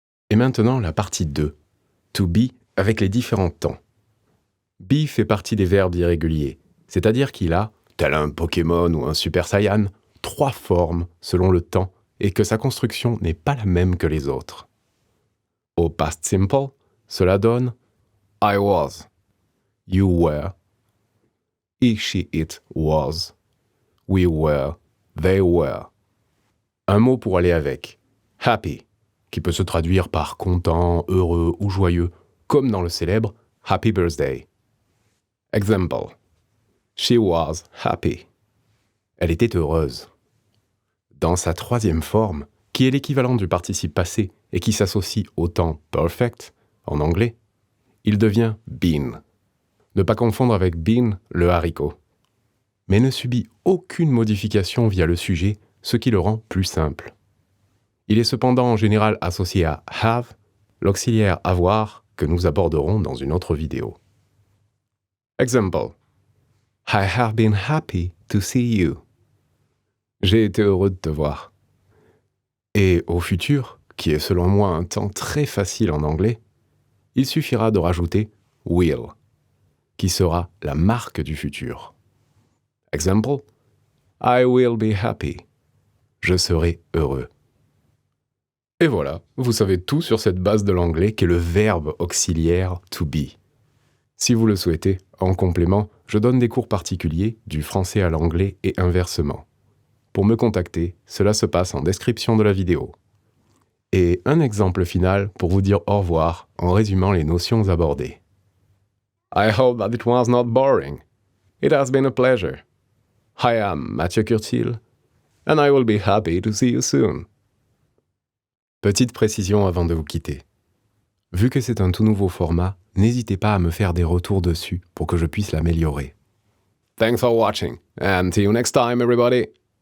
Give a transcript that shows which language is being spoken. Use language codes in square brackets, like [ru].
[fr] Et maintenant, la partie 2, to be avec les différents temps. Be fait partie des verbes irréguliers, c'est-à-dire qu'il a, tel un Pokémon ou un Super Saiyan, 3 formes selon le temps et que sa construction n'est pas la même que les autres. [en] Au past simple, [fr] cela donne [en] I was, you were, he, she, it was, we were, they were. [fr] Un mot pour aller avec happy, qui peut se traduire par content, heureux ou joyeux, comme dans le célèbre Happy Birthday. [en] Example, she was happy. [fr] Elle était heureuse. Dans sa 3e forme, qui est l'équivalent du participe passé et qui s'associe au temps perfect, en anglais, il devient been. Ne pas confondre avec bean, le haricot. Mais ne subit aucune modification via le sujet, ce qui le rend plus simple. Il est cependant en général associé à have, l'auxiliaire avoir que nous aborderons dans une autre vidéo. [en] Example, I have been happy to see you. [fr] J'ai été heureux de te voir. Et au futur, qui est selon moi un temps très facile en anglais, il suffira de rajouter will, qui sera la marque du futur. [en] Example, I will be happy. [fr] Je serai heureux. Et voilà, vous savez tout sur cette base de l'anglais qu'est le verbe auxiliaire to be. Si vous le souhaitez, en complément, je donne des cours particuliers du français à l'anglais et inversement. Pour me contacter, cela se passe en description de la vidéo. Et un exemple final pour vous dire au revoir en résumant les notions abordées. [en] I hope that it was not boring. It has been a pleasure. I am Mathieu Curtil, and I will be happy to see you soon. [fr] Petite précision avant de vous quitter. Vu que c'est un tout nouveau format, n'hésitez pas à me faire des retours dessus pour que je puisse l'améliorer. [en] Thanks for watching, and see you next time, everybody!